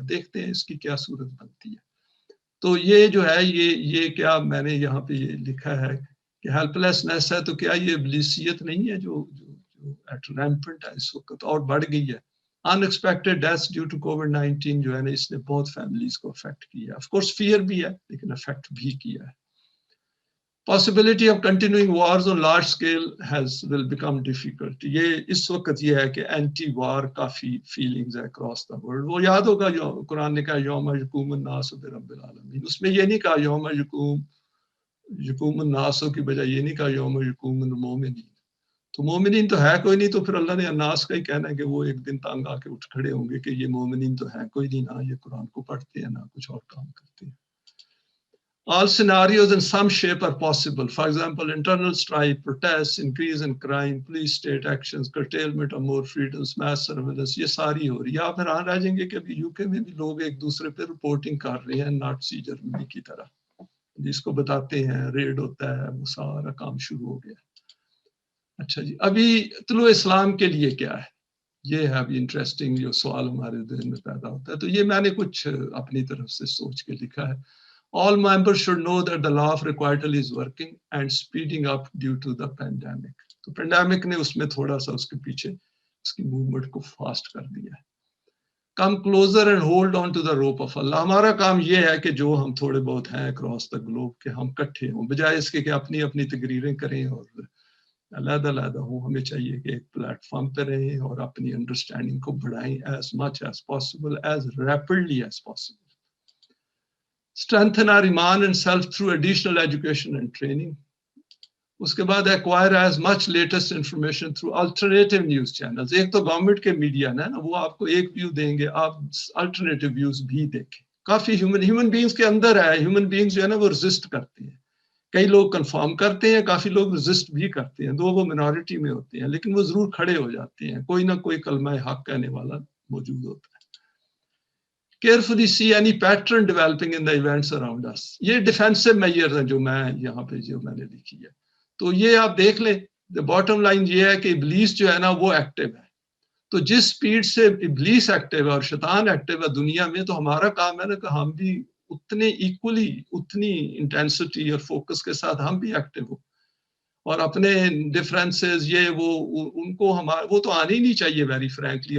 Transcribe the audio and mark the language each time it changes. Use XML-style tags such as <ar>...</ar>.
<ur>یہ دیکھتے ہیں اس کی کیا صورت بنتی ہے. تو یہ جو ہے یہ کیا میں نے یہاں پہ یہ لکھا ہے کہ ہیلپ لیسنس ہے. تو کیا یہ ابلیسیت نہیں ہے جو ایٹ ریمپنٹ ہے اس وقت اور بڑھ گئی ہے؟</ur> <en>in expected deaths due to COVID-19</en> <ur>جو ہے نا، اس نے بہت فیملیز کو افیکٹ کیا ہے. آف کورس فیئر بھی ہے لیکن افیکٹ بھی کیا ہے.</ur> <en>Possibility of continuing wars on large scale will become difficult.</en> <ur>یہ اس وقت یہ ہے کہ اینٹی وار کافی فیلنگز ہے</ur> <en>across the world.</en> <ur>وہ یاد ہوگا جو قرآن نے کہا</ur> <ar>یوم یقوم الناس برب العالمین.</ar> <ur>اس میں یہ نہیں کہا</ur> <ar>یوم یقوم الناس</ar> <ur>کی بجائے یہ نہیں کہا</ur> <ar>یوم یقوم المومنین.</ar> <ur>تو مومنین تو ہے کوئی نہیں، تو پھر اللہ نے الناس کا ہی کہنا ہے کہ وہ ایک دن تانگ آ کے اٹھ کھڑے ہوں گے کہ یہ مومنین تو ہے کوئی نہیں، نہ یہ قرآن کو پڑھتے ہیں نہ کچھ اور کام کرتے ہیں.</ur> <en>All scenarios in some shape are possible. For example, internal strife, protests, increase in crime, police state actions, curtailment of more freedoms, mass surveillance.</en> <ur>یہ ساری ہو رہی ہے. آپ حیران رہ جائیں گے کہ ابھی UK میں بھی لوگ ایک دوسرے پہ رپورٹنگ کر رہے ہیں نازی جرمنی کی طرح. جس کو بتاتے ہیں ریڈ ہوتا ہے، وہ سارا کام شروع ہو گیا. اچھا جی، ابھی طلوع اسلام کے لیے کیا ہے، یہ ہے ابھی انٹرسٹنگ جو سوال ہمارے ذہن میں پیدا ہوتا ہے. تو یہ میں نے کچھ اپنی طرف سے سوچ کے لکھا ہے.</ur> <en>All members should know that the law of requital is working and speeding up due to the pandemic.</en> <ur>تو پینڈیمک نے اس میں تھوڑا سا اس کے پیچھے اس کی موومنٹ کو فاسٹ کر دیا ہے.</ur> <en>Come closer and hold on to the rope of Allah.</en> <ur>ہمارا کام یہ ہے کہ جو ہم تھوڑے بہت ہیں</ur> <en>across the globe</en> <ur>کہ ہم کٹھے ہوں، بجائے اس کے کہ اپنی اپنی تقریریں کریں اور علیحدہ علیحدہ ہوں. ہمیں چاہیے کہ ایک پلیٹ فارم پہ رہیں اور اپنی انڈرسٹینڈنگ کو بڑھائیں</ur> <en>as much as possible,</en> <ur>as rapidly as possible.</ur> <en>Strengthen our iman and self through additional education and training.</en> <ur>اس کے بعد</ur> <en>acquire as much latest information through alternative news channels.</en> <ur>ایک تو گورنمنٹ کے میڈیا نا وہ آپ کو ایک ویو دیں گے، آپ</ur> <en>alternative views</en> <ur>بھی دیکھیں. کافی ہیومن بینگز کے اندر ہے، ہیومن بینگز جو ہے نا وہ ریزسٹ کرتے ہیں. کئی لوگ کنفرم کرتے ہیں، کافی لوگ ریزسٹ بھی کرتے ہیں، وہ مینورٹی میں ہوتے ہیں، لیکن وہ ضرور کھڑے ہو جاتے ہیں، کوئی نہ کوئی کلمہ حق کہنے والا موجود ہوتا ہے.</ur> <en>Carefully see any pattern developing in the events around us.</en> <ur>یہ ڈیفینسو میئرز ہیں جو میں یہاں پہ جو میں نے لکھی ہے. تو یہ آپ دیکھ لیں، باٹم لائن یہ ہے کہ ابلیس جو ہے نا وہ ایکٹیو ہے. تو جس سپیڈ سے ابلیس ایکٹیو ہے اور شیطان ایکٹیو ہے دنیا میں، تو ہمارا کام ہے نا کہ ہم بھی اتنے ایکولی اتنی انٹینسٹی اور فوکس کے ساتھ ہم بھی ایکٹیو ہو اور اپنے ڈفرینسز یہ وہ ان کو وہ تو آنے ہی نہیں چاہیے</ur> <en>Very frankly.</en>